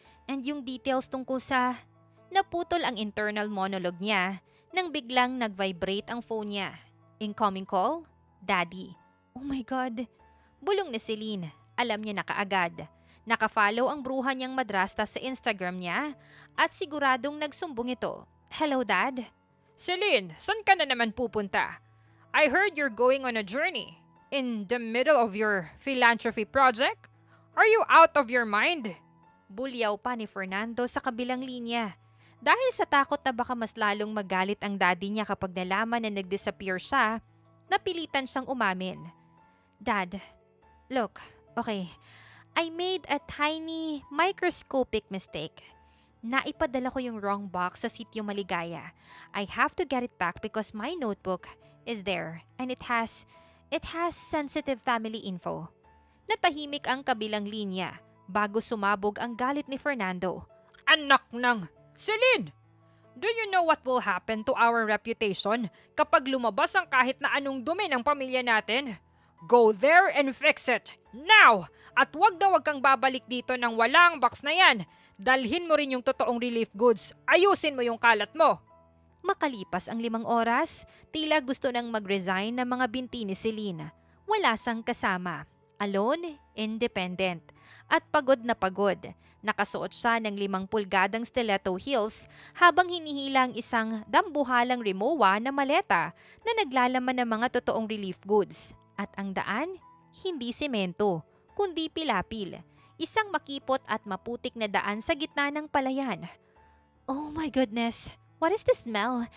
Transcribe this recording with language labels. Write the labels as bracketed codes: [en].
[tl] And yung details tungkol sa... Naputol ang internal monologue niya nang biglang nag-vibrate ang phone niya. [en] Incoming call? Daddy. Oh my God. [tl] Bulong ni Celine. Alam niya na kaagad. Nakafollow ang bruha niyang madrasta sa Instagram niya at siguradong nagsumbong ito. [en] Hello, Dad? [tl] Celine, saan ka na naman pupunta? [en] I heard you're going on a journey. In the middle of your philanthropy project? Are you out of your mind? [tl] Bulyaw pa ni Fernando sa kabilang linya. Dahil sa takot na baka mas lalong magalit ang daddy niya kapag nalaman na nag-disappear siya, napilitan siyang umamin. [en] Dad, look, okay, I made a tiny microscopic mistake. [tl] Naipadala ko yung wrong box sa sitio Maligaya. [en] I have to get it back because my notebook is there and it has sensitive family info. [tl] Natahimik ang kabilang linya bago sumabog ang galit ni Fernando. Anak ng... Celine! [en] Do you know what will happen to our reputation [tl] kapag lumabas ang kahit na anong dumi ng pamilya natin? [en] Go there and fix it! Now! [tl] At wag na wag kang babalik dito ng walang box na yan. Dalhin mo rin yung totoong relief goods. Ayusin mo yung kalat mo. Makalipas ang 5 oras, tila gusto nang mag-resign ng mga binti ni Celine. Wala siyang kasama. [en] Alone, independent, [tl] at pagod na pagod. Nakasuot siya ng 5 pulgadang stiletto heels habang hinihila ang isang dambuhalang Rimowa na maleta na naglalaman ng mga totoong relief goods. At ang daan, hindi semento, kundi pilapil. Isang makipot at maputik na daan sa gitna ng palayan. [en] Oh my goodness, what is the smell?